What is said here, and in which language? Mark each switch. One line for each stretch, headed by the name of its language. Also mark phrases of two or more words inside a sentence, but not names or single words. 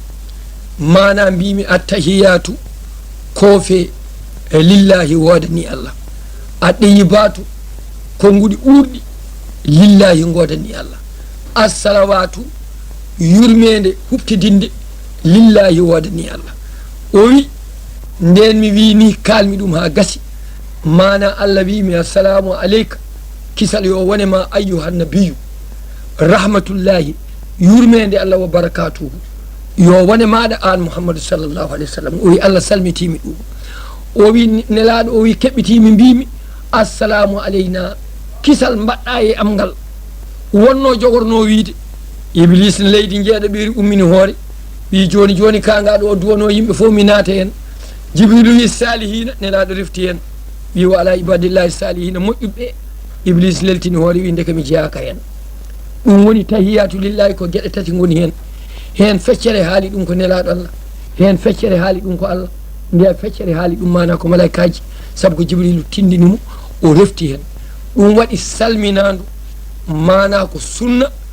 Fula: mana mbimi attahiyatu koofe e lillahi wodani allah aɗɗeyibatu konnguɗi ɓurɗi lillahi godani allah assalawatu yurmede huftidinde lillahi wodani allah o wi nden mi wini kalmi ɗum ha gasi mana allah wimi
Arabic: السلام عليك
Fula: kisal yo wonema
Arabic: أيها النبي رحمة الله
Fula: yurmede Allah
Arabic: وبركاته
Fula: yo wone maɗa an Muhammadu
Arabic: صلى الله عليه وسلم
Fula: o wi Allah salmitimi ɗum o wi nelaɗo o wi keɓɓitimi mbimi
Arabic: السلام علينا
Fula: kisal mbaɗɗa e am ngal wonno jogorno wiide iblis ne leydi jeeɗo ɓeeri ummini hoore wi joni joni kangaɗo o duwono yimɓe fof mi naata hen jibrilu wi salihina nelaɗo refti hen wi
Arabic: وعلى عباد الله الصالحين
Fula: moƴƴuɓe iblis leltini hoore wi ndeke mi jeyaka hen ɗum woni
Arabic: التحيات لله
Fula: ko gueɗe tati goni hen hen feccere haali ɗum ko nelaɗo Allah hen feccere haali ɗum ko Allah nde feccere haali ɗum mana ko malaikaji saabu ko jibrilu tindinimo o refti hen ɗum waɗi salminadu mana ko sunna